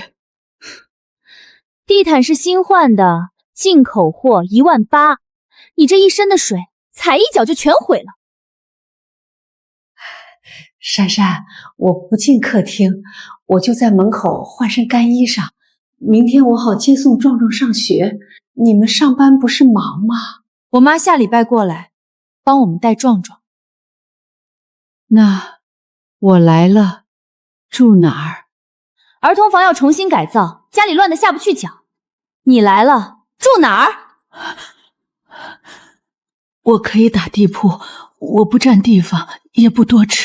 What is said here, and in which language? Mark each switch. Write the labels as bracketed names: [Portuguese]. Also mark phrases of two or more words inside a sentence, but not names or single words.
[Chinese] 地毯是新換的，进口貨18000，你這一身的水，踩一腳就全毀了。珊珊，我不進客廳，我就在門口換身干衣裳，明天我好接送壮壮上学。你们上班不是忙吗？我媽下禮拜過來，幫我們帶壯壯。那我來了，住哪兒？兒童房要重新改造，家裡亂得下不去腳。你來了，住哪兒？我可以打地鋪，我不占地方，也不多吃。